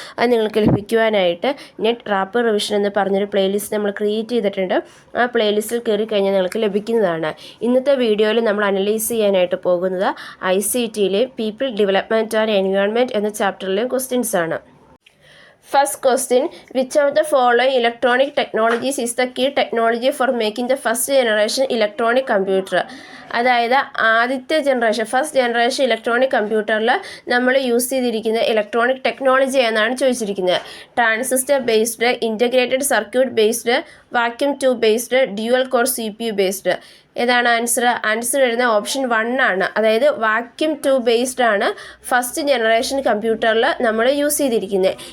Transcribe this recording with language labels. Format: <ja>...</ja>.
<ml>അത് നിങ്ങൾക്ക് ലഭിക്കുവാനായിട്ട് net wrapper revision എന്ന് പറഞ്ഞൊരു പ്ലേലിസ്റ്റ് നമ്മൾ ക്രിയേറ്റ് ചെയ്തിട്ടുണ്ട്. ആ പ്ലേലിസ്റ്റിൽ കയറി കഴിഞ്ഞാൽ നിങ്ങൾക്ക് ലഭിക്കുന്നതാണ്. ഇന്നത്തെ വീഡിയോയിൽ നമ്മൾ അനലൈസ് ചെയ്യാനായിട്ട് പോകുന്നത് ICTയിലെ പീപ്പിൾ ഡെവലപ്മെൻറ്റ് ആൻഡ് എൻവയോൺമെൻറ്റ് എന്ന ചാപ്റ്ററിലെ ക്വസ്റ്റ്യൻസ് ആണ്.</ml> <en>First question, which of the following electronic technologies is the key technology for making the first generation electronic computer?</en> <ml>അതായത് ആദ്യത്തെ ജനറേഷൻ ഫസ്റ്റ് ജനറേഷൻ ഇലക്ട്രോണിക് കമ്പ്യൂട്ടറിൽ നമ്മൾ യൂസ് ചെയ്തിരിക്കുന്ന ഇലക്ട്രോണിക് ടെക്നോളജി എന്നാണ് ചോദിച്ചിരിക്കുന്നത്. Transistor based, integrated circuit based, vacuum tube based, dual core CPU based. ഏതാണ് answer? Answer വരുന്ന option 1 ആണ്. അതായത് വാക്യൂം ട്യൂബ് ബേസ്ഡ് ആണ് ഫസ്റ്റ് ജനറേഷൻ കമ്പ്യൂട്ടറിൽ നമ്മൾ യൂസ് ചെയ്തിരിക്കുന്നത്.</ml>